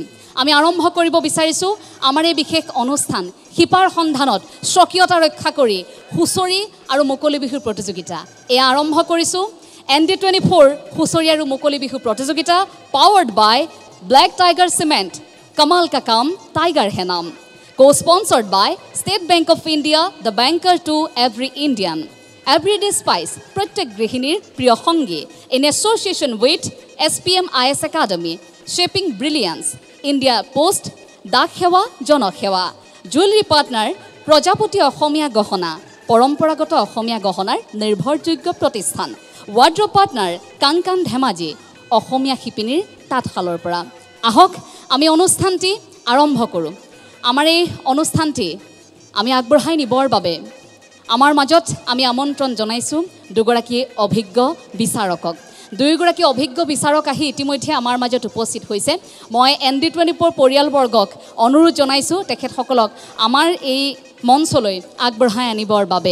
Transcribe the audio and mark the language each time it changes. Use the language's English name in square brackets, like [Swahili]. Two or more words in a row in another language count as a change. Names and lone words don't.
[Assamese] আমি আৰম্ভ কৰিব বিচাৰিছোঁ আমাৰ এই বিশেষ অনুষ্ঠান শিপাৰ সন্ধানত স্বকীয়তা ৰক্ষা কৰি হুঁচৰি আৰু মুকলি বিহুৰ প্ৰতিযোগিতা এয়া আৰম্ভ কৰিছোঁ। ND24 হুঁচৰি আৰু মুকলি বিহু প্ৰতিযোগিতা [English] powered by Black Tiger Cement, [Hindi] कमाल का काम, टाइगर है नाम। [English] Co-sponsored by State Bank of India, the banker to every Indian. Everyday Spice, [Assamese] প্ৰত্যেক গৃহিণীৰ প্ৰিয় সংগী, [English] in association with SPM IAS Academy, Shaping Brilliance, [Assamese] India Post, ডাক সেৱা, জনক সেৱা. [English] Jewelry Partner, [Assamese] Prajapati অসমীয়া গহনা, পৰম্পৰাগত অসমীয়া গহনাৰ, নিৰ্ভৰযোগ্য প্ৰতিষ্ঠান. [English] Wardrobe Partner, [Assamese] Kankan Dhemaji, অসমীয়া চিপিনীৰ তাঁতশালৰ পৰা. Ahok, আমি অনুষ্ঠানটি আৰম্ভ কৰোঁ। আমাৰ এই অনুষ্ঠানটি আমি আগবঢ়াই নিবৰ বাবে আমাৰ মাজত আমি আমন্ত্ৰণ জনাইছোঁ দুগৰাকী অভিজ্ঞ বিচাৰকক। দুয়োগৰাকী অভিজ্ঞ বিচাৰক আহি ইতিমধ্যে আমাৰ মাজত উপস্থিত হৈছে। মই ND24 পৰিয়ালবৰ্গক অনুৰোধ জনাইছোঁ তেখেতসকলক আমাৰ এই মঞ্চলৈ আগবঢ়াই আনিবৰ বাবে।